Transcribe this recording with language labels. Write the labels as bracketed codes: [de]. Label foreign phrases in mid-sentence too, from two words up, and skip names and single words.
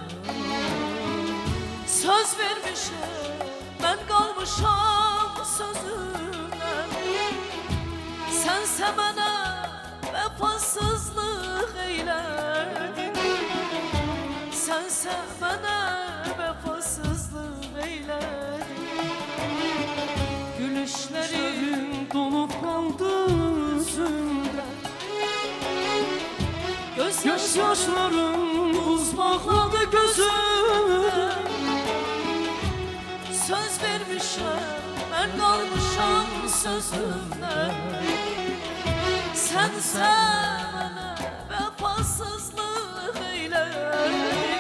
[tr] Söz vermişim ben kalmışam sözüne, sense bana vefasızlık eyledin, sense bana vefasızlık eyledin. Gülüşlerin donup kaldı yüzümde, gözyaşlarım Göz yaşlarım buz bağladı gözüme. [az] Söz vermişəm, mən qalmışam sözümdən. Sənsə mənə vəfasızlıq eylədin.